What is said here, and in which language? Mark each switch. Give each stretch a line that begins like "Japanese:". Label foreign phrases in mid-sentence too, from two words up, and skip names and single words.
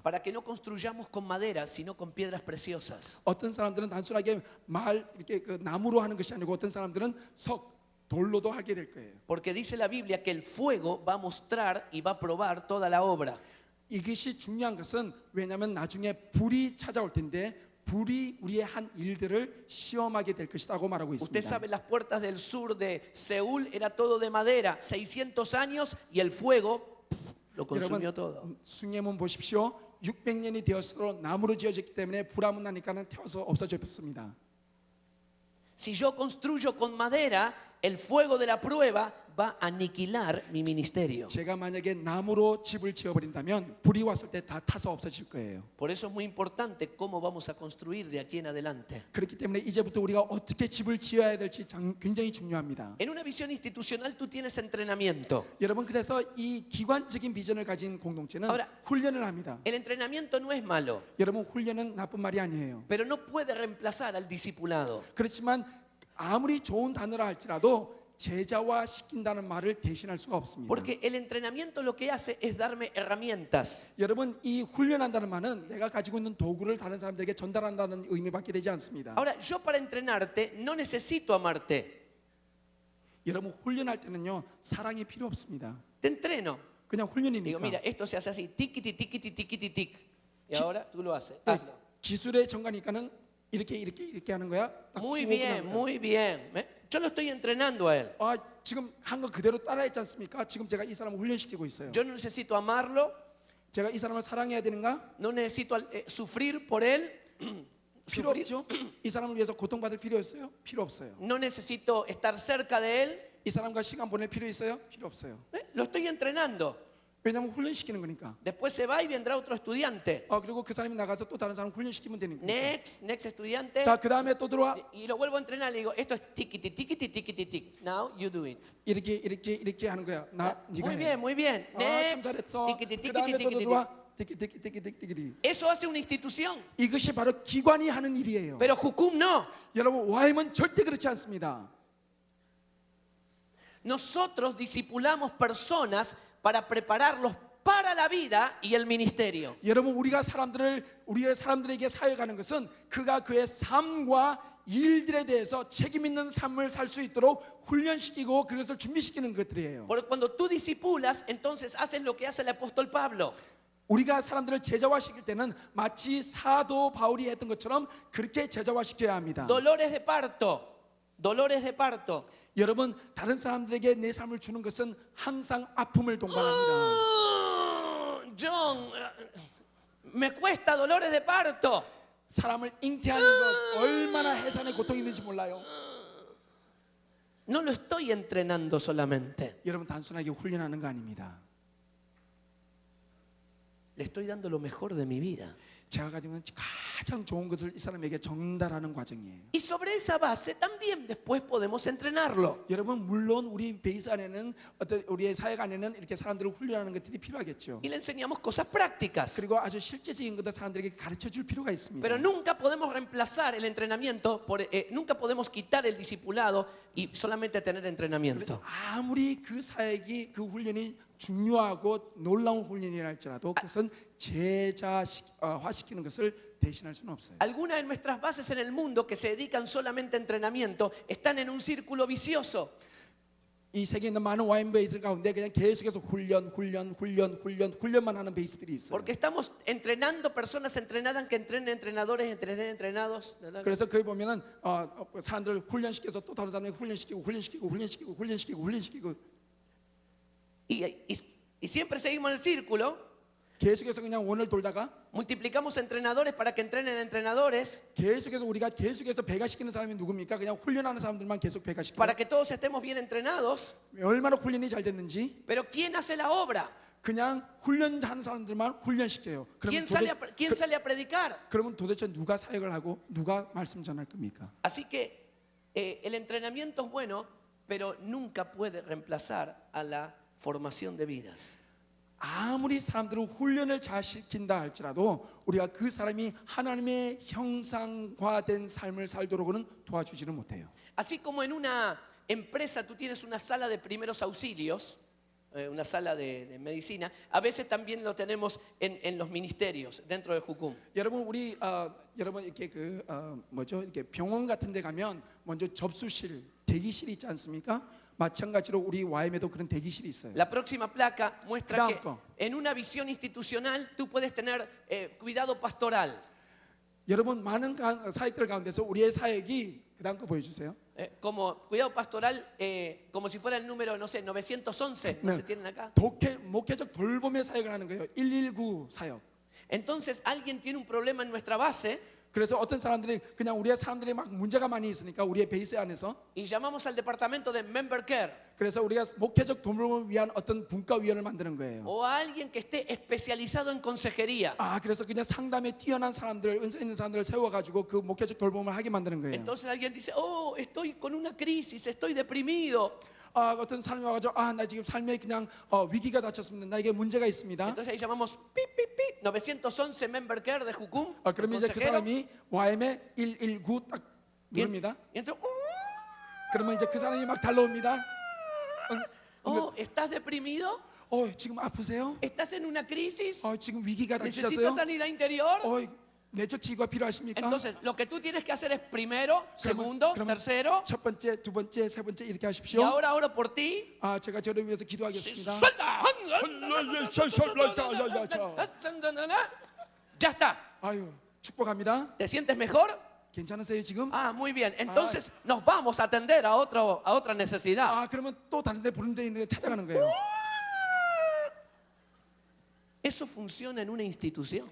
Spanish: Para que no construyamos con madera, sino con piedras preciosas.
Korean: 어떤 사람들은 단순하게 이렇게 그 나무로 하는 것이 아니고 어떤 사람들은 돌로도 하게 될 거예요.
Spanish: Porque dice la Biblia que el fuego va a mostrar y va a probar toda la obra.
Korean: 이것이 중요한 것은 왜냐하면 나중에 불이 찾아올 텐데 불이 우리의 한 일들을 시험하게 될 것이라고 말하고
Spanish: Usted
Korean: 있습니다.
Spanish: sabe, las puertas del sur de Seúl era todo de madera, 600 años y el fuego lo consumió todo.
Korean: 여러분 숭례문 보십시오. 600년이 되었어도 나무로 지어졌기 때문에 불화문 나니까는 태워서 없어져 버렸습니다.
Spanish: Si yo construyo con madera, el fuego de la prueba va a aniquilar mi ministerio.
Korean: 제가 만약에 나무로 집을 지어버린다면 불이 왔을 때 다 타서 없어질 거예요.
Spanish: Por eso es muy importante cómo vamos a construir de aquí en adelante.
Korean: 그렇기 때문에 이제부터 우리가 어떻게 집을 지어야 될지 굉장히 중요합니다.
Spanish: En una visión institucional tú tienes entrenamiento.
Korean: 여러분 그래서 이 기관적인 비전을 가진 공동체는
Spanish: Ahora,
Korean: 훈련을 합니다.
Spanish: El entrenamiento no es malo,
Korean: 여러분 훈련은 나쁜 말이 아니에요.
Spanish: pero no puede reemplazar al discipulado.
Korean: 그렇지만 아무리 좋은 단어라 할지라도 제자화 시킨다는 말을 대신할 수가 없습니다.
Spanish: Porque el entrenamiento lo que hace es darme herramientas.
Korean: 여러분 이 훈련한다는 말은 내가 가지고 있는 도구를 다른 사람들에게 전달한다는 의미밖에 되지 않습니다.
Spanish: Ahora, yo para entrenarte no necesito amarte.
Korean: 여러분 훈련할 때는요 사랑이 필요 없습니다.
Spanish: Te entreno.
Korean: 그냥
Spanish: Digo,
Korean: 훈련이니까.
Spanish: mira, esto se hace así, tiquiti, tiquiti, tiquiti, tic. Y ahora tú lo haces.
Korean: 네,
Spanish: Hazlo.
Korean: 기술의 전가니까는 이렇게 하는 거야. 딱
Spanish: Muy
Korean: 주고
Spanish: bien,
Korean: 그냥
Spanish: muy bien. Yo lo estoy entrenando a él.
Korean: 지금 한 거 그대로 따라했지 않습니까? 지금 제가 이 사람을 훈련시키고 있어요.
Spanish: Yo no necesito amarlo,
Korean: 제가 이 사람을 사랑해야 되는가?
Spanish: no necesito sufrir por él.
Korean: 필요
Spanish: Sufrir.
Korean: 없죠. 이 사람을 위해서 고통받을 필요 있어요? 필요 없어요.
Spanish: No necesito estar cerca de él.
Korean: 이 사람과 시간 보낼 필요 있어요? 필요 없어요.
Spanish: Lo estoy entrenando.
Korean: 왜냐하면 훈련시키는 거니까.
Spanish: Después se va y vendrá otro estudiante.
Korean: 그리고 그 사람이 나가서 또 다른 사람 훈련시키면 되는 거니까.
Spanish: Next estudiante.
Korean: 자, 그 다음에 또 들어와.
Spanish: Y lo vuelvo a entrenar. Le digo, esto es tiquiti, tiquiti, tiquiti, tic.
English: Now you do it.
Korean: 이렇게 하는 거야. 네가
Spanish: Muy
Korean: 해.
Spanish: bien, muy bien.
Korean: 참
Spanish: Next.
Korean: 잘했어.
Spanish: Tiquiti,
Korean: 그
Spanish: tiquiti,
Korean: 다음에 또
Spanish: tiquiti, tic.
Korean: 들어와. 티키티키티키티키.
Spanish: Eso hace una institución.
Korean: 이것이 바로 기관이 하는 일이에요.
Spanish: Pero Jucum no.
Korean: 여러분 YM은 절대 그렇지 않습니다.
Spanish: Nosotros discipulamos personas para prepararlos para la vida y el ministerio.
Korean: 여러분 우리의 사람들에게 사역하는 것은 그가 그의 삶과 일들에 대해서 책임 있는 삶을 살 수 있도록 훈련시키고 그것을 준비시키는 것들이에요.
Spanish: Porque cuando tú discipulas, entonces haces lo que hace el apóstol Pablo.
Korean: 우리가 사람들을 제자화시킬 때는 마치 사도 바울이 했던 것처럼 그렇게 제자화시켜야 합니다.
Spanish: Dolores de parto. Dolores de parto.
Korean: 여러분 다른 사람들에게 내 삶을 주는 것은 항상 아픔을 동반합니다.
Spanish: John, me cuesta dolores de parto.
Korean: 사람을 잉태하는 것 얼마나 해산의 고통이 있는지 몰라요.
Spanish: No lo estoy entrenando solamente.
Korean: 여러분 단순하게 훈련하는 거 아닙니다.
Spanish: Le estoy dando lo mejor de mi vida.
Korean: 제가 가지고 있는 가장 좋은 것을 이 사람에게 전달하는 과정이에요.
Spanish: Y sobre esa base también después podemos entrenarlo.
Korean: 여러분 물론 우리 베이스 안에는 우리의 사역 안에는 이렇게 사람들을 훈련하는 것들이 필요하겠죠.
Spanish: Y le enseñamos cosas prácticas.
Korean: 그리고 아주 실제적인 것들 사람들에게 가르쳐 줄 필요가 있습니다.
Spanish: Pero nunca podemos reemplazar el entrenamiento, nunca podemos quitar el discipulado y solamente tener entrenamiento.
Korean: 아무리 그 사역이 그 훈련이 중요하고 놀라운 훈련이라 할지라도 그것은 제자화시키는 것을 대신할 수는 없어요.
Spanish: Algunas de nuestras bases en el mundo que se dedican solamente a entrenamiento están en un círculo vicioso.
Korean: 이 세계에 있는 많은 와인 베이스 가운데 그냥 계속해서 훈련만 하는 베이스들이 있어요.
Spanish: Porque estamos entrenando personas entrenadas que entrenen entrenadores, entrenen entrenados.
Korean: 그래서 거기 보면은 사람들을 훈련시켜서 또 다른 사람에게 훈련시키고
Spanish: Y siempre seguimos el círculo.
Korean: 계속해서 그냥 원을 돌다가
Spanish: multiplicamos entrenadores para que entrenen entrenadores,
Korean: 계속해서 우리가 계속해서 배가시키는 사람이 누굽니까? 그냥 훈련하는 사람들만 계속 배가시키고
Spanish: para que todos estemos bien entrenados.
Korean: 얼마나 훈련이 잘 됐는지
Spanish: Pero ¿quién hace la obra?
Korean: 그냥 훈련하는 사람들만 훈련시켜요.
Spanish: ¿Quién sale a predicar?
Korean: 그러면 도대체 누가 사역을 하고 누가 말씀 전할 겁니까?
Spanish: Así que el entrenamiento es bueno, pero nunca puede reemplazar a la formación de vidas.
Korean: 아무리 사람들을 훈련을 잘 시킨다 할지라도 우리가 그 사람이 하나님의 형상화된 삶을 살도록은 도와주지는 못해요.
Spanish: Así como en una empresa tú tienes una sala de primeros auxilios, una sala de medicina, a veces también lo tenemos en los ministerios dentro de Jucum.
Korean: 여러분 우리 여러분 이렇게 뭐죠? 이렇게 병원 같은 데 가면 먼저 접수실, 대기실이 있지 않습니까? 마찬가지로 우리 YM에도 그런 대기실이 있어요.
Spanish: La próxima placa muestra que Blanco. en una visión institucional tú puedes tener cuidado pastoral.
Korean: 여러분 많은 사역들 가운데서 우리의 사역이 그다음 거 보여주세요.
Spanish: Como cuidado pastoral, como si fuera el número, no sé, 911, no se tienen acá.
Korean: 목회적 돌봄의 사역을 하는 거예요. 119 사역.
Spanish: Entonces alguien tiene un problema en nuestra base
Korean: 그래서 어떤 사람들이 그냥 우리의 사람들이 막 문제가 많이 있으니까 우리의 베이스 안에서
Spanish: y llamamos al departamento de
English: member care
Korean: 그래서 우리가 목회적 돌봄을 위한 어떤 분과위원회를 만드는 거예요.
Spanish: o a alguien que esté especializado en consejería.
Korean: 그래서 그냥 상담에 뛰어난 사람들, 은사 있는 사람들을 세워가지고 그 목회적 돌봄을 하게 만드는 거예요.
Spanish: Entonces alguien dice, oh, estoy con una crisis, estoy deprimido.
Korean: 어떤 사람이 와가지고 나 지금 삶에 그냥 위기가 닥쳤습니다. 나에게 문제가 있습니다.
Spanish: Entonces ahí llamamos 삐삐삐 911
English: member care
Spanish: de Jucum.
Korean: 그러면 이제 그 사람이 YM에 119 딱 누릅니다.
Spanish: Y entonces,
Korean: 그러면 이제 그 사람이 막 달려옵니다.
Spanish: ¿estás deprimido?
Korean: 지금 아프세요?
Spanish: ¿Estás en una crisis?
Korean: 지금 위기가
Spanish: ¿Necesitas
Korean: 닥치셨어요?
Spanish: sanidad interior?
Korean: 내적 치유가 필요하십니까?
Spanish: Entonces, lo que tú tienes que hacer es primero, segundo,
Korean: 그러면
Spanish: tercero,
Korean: 첫 번째, 두 번째, 세 번째 이렇게
Spanish: y
Korean: 하십시오.
Spanish: ahora oro por ti.
Korean: 제가 저를 위해서 기도하겠습니다.
Spanish: ¡Suelta! Ya está.
Korean: 축복합니다.
Spanish: ¿Te sientes mejor?
Korean: 괜찮으세요 지금?
Spanish: Muy bien. Entonces nos vamos a atender a otra necesidad.
Korean: 그러면 또 다른 데 부른 데 있는 데 찾아가는 거예요.
Spanish: Eso funciona en una institución.